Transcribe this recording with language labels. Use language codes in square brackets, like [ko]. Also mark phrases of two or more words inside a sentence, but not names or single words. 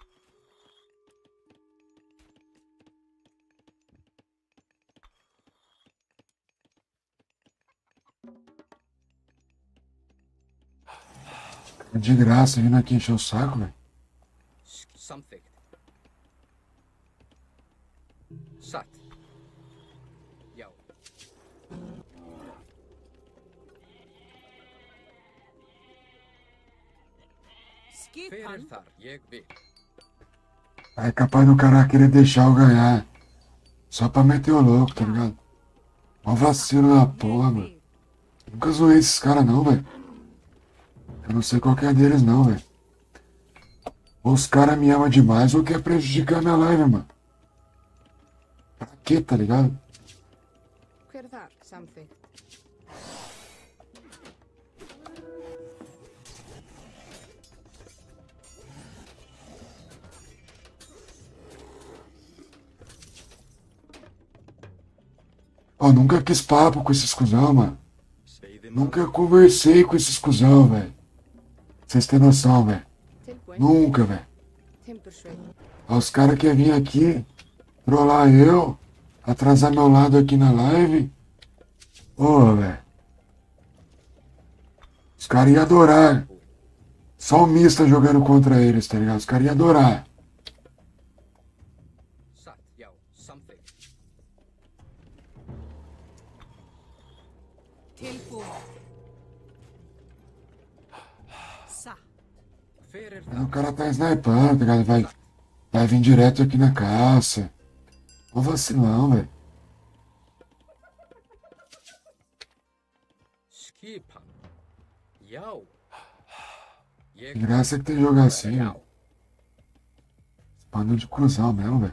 [pt] É de graça vindo aqui encher o saco, velho. [is] Samþykkt. Satt. Já. Hver er Skipan. þar? Ég vil. [pt] Aí é capaz do cara querer deixar eu ganhar. Só pra meter o louco, tá ligado? Ó vacilo da porra, [is] Ég [pt] mano. [is] vil. [pt] Nunca zoei esses caras não, velho. Eu não sei qual que é deles não, velho. Ou os caras me amam demais ou quer prejudicar minha live, mano. Pra quê, tá ligado? [is] Hver er þar? Samþykkt. [pt] Ó, nunca quis papo com esses cuzão, mano. [is] Veiðimaður. [pt] Nunca conversei com esses cuzão, velho. Vocês têm noção, velho. [is] Tilbúin. [pt] Nunca, velho. [is] Timbursveit. [pt] Ó, os caras querem vir aqui, trollar eu, atrasar meu lado aqui na live. Ô, velho. Os caras iam adorar. Só o Mista jogando contra eles, tá ligado? Os caras iam adorar. [is] Satt. Já. Samþykkt. Tilbúin. Satt. Hver er [pt] Mas o [is] þar? [pt] cara tá snipando, tá ligado? Vai vir direto aqui na caça. Ó vacilão, velho. [is] Skipan. Já. Jeg [pt] Que graça que tem jogar assim, velho. Esse bando de cuzão mesmo, velho.